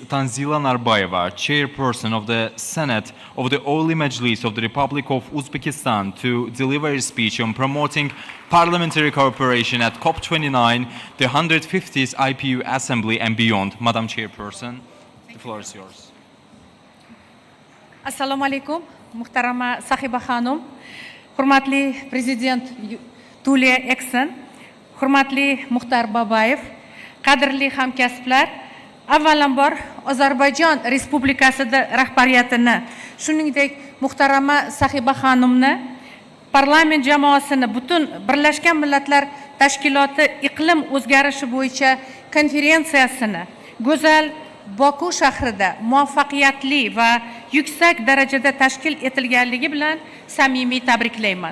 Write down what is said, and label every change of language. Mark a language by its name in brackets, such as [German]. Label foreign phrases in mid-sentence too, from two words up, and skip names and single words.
[English] Tanzila Narbayeva, Chairperson of the Senate of the Milli Majlis of the Republic of Uzbekistan, to deliver a speech on promoting parliamentary cooperation at COP29, the 150th IPU Assembly and beyond. Madam Chairperson, the floor is yours. [Uzbek] Assalomu alaykum, muhtarama Sahiba Khanum, hurmatli Prezident Tulia Aksan, hurmatli Muxtar Babayev, qadrli hamkasblar, avvalambor Ozarbayjon Respublikasida rahbariyatini, shuningdek muhtarama Sahiba Khanumni, parlament jamoasini, butun Birlashgan Millatlar Tashkiloti iqlim o'zgarishi bo'yicha konferensiyasini go'zal Baku shahrida muvaffaqiyatli va yuksak darajada tashkil etilganligi bilan samimiy tabriklayman.